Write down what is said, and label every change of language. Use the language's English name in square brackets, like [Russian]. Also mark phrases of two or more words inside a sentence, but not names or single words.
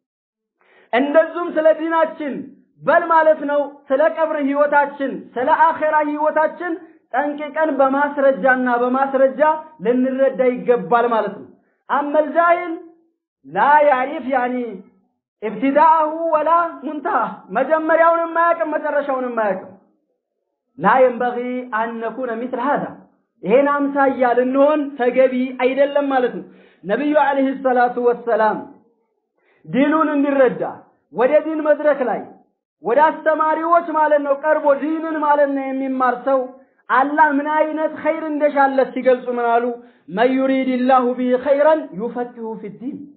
[Amharic] እንደዚሁም ስለ ዲናችን በል ማለት ነው ስለ ቀብር ህይወታችን ስለ አኺራ ህይወታችን ጠንቅቀን በማስረጃና በማስረጃ ልንረዳ ይገባል ማለት ነው [Arabic] أما الجاهل لا يعرف يعني ابتداءه ولا منتهى [Amharic] መጀመሪያውንም ማያውቅ መጨረሻውንም ማያውቅ [Arabic] لا ينبغي ان نكون مثل هذا [Amharic] ይሄን አምሳያ ልንሆን ተገቢ አይደለም ማለት ነው ነብዩ [Arabic] عليه الصلاة والسلام [Amharic] ዲኑን እንዲረዳ ወደ ዲን መድረክ ላይ ወደ አስተማሪዎች ማለት ነው ቀርቦ ዲንን ማለት ነው የሚማር ሰው አላህ ምን አይነት ኸይር እንደሻለት ሲገልጹ ምን አሉ [Arabic] من يرد الله به خيرا يفقهه في الدين